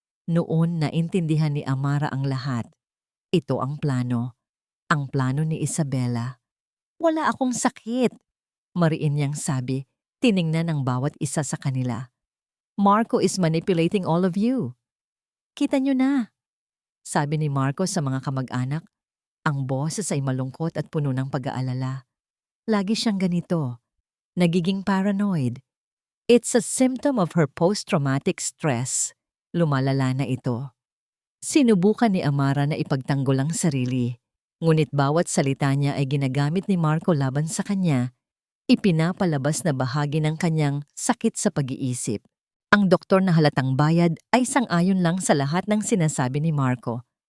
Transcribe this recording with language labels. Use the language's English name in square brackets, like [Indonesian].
[Filipino] Noon naintindihan ni Amara ang lahat. Ito ang plano. Ang plano ni Isabela. Wala akong sakit. Mariin niyang sabi, tiningnan ng bawat isa sa kanila. [English] Marco is manipulating all of you. [Filipino] Kita niyo na. Sabi ni Marco sa mga kamag-anak. Ang boses ay malungkot at puno ng pag-aalala. Lagi siyang ganito. Nagiging paranoid. [English] It's a symptom of her post-traumatic stress. [Filipino] Lumalala na ito. Sinubukan ni Amara na ipagtanggol ang sarili. Ngunit bawat salita niya ay ginagamit ni Marco laban sa kanya. Ipinapalabas na bahagi ng kanyang sakit sa pag-iisip. Ang doktor na halatang bayad ay sang-ayon lang sa lahat ng sinasabi ni Marco.